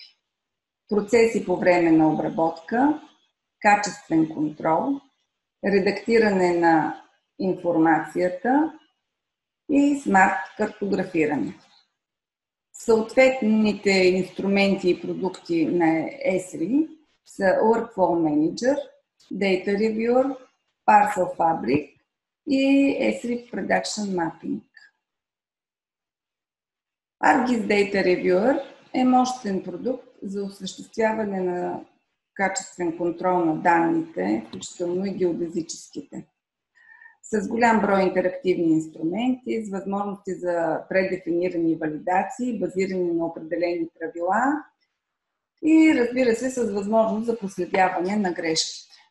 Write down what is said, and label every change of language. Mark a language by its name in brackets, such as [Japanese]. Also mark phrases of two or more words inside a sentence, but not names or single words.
[Bulgarian] Процеси по време на обработка, качествен контрол, редактиране на информацията и смарт картографиране. Съответните инструменти и продукти на Esri са Workflow Manager, Data Reviewer, Parcel Fabric и Esri Production Mapping. ArcGIS Data Reviewer е мощен продукт за осъществяване на качествен контрол на данните, включително и геодезическите. С голям брой интерактивни инструменти, с възможности за предефинирани валидации, базирани на определени правила и, разбира се, с възможност за проследяване на грешките.